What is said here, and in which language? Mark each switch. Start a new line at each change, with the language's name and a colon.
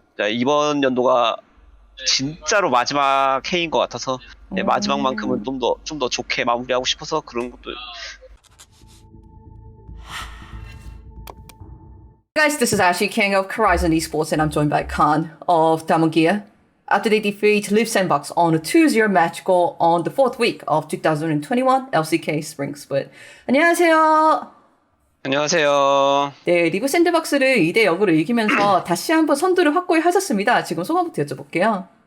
Korean: 이번 연도가 진짜로 마지막 해인 것 같아서 네, 마지막만큼은 좀 더 좋게 마무리하고 싶어서 그런 것도.
English: Guys, this is Ashley King of Horizon Esports, and I'm joined by Khan of Diamond Gear. After they defeat Liv Sandbox on a 2-0 match goal on the fourth week of 2021 LCK Spring Split.
Korean: 안녕하세요. 안녕하세요. 네, 리브 샌드박스를 2대 0으로 이기면서 다시 한번 선두를 확고히 하셨습니다. 지금 소감부터 여쭤볼게요.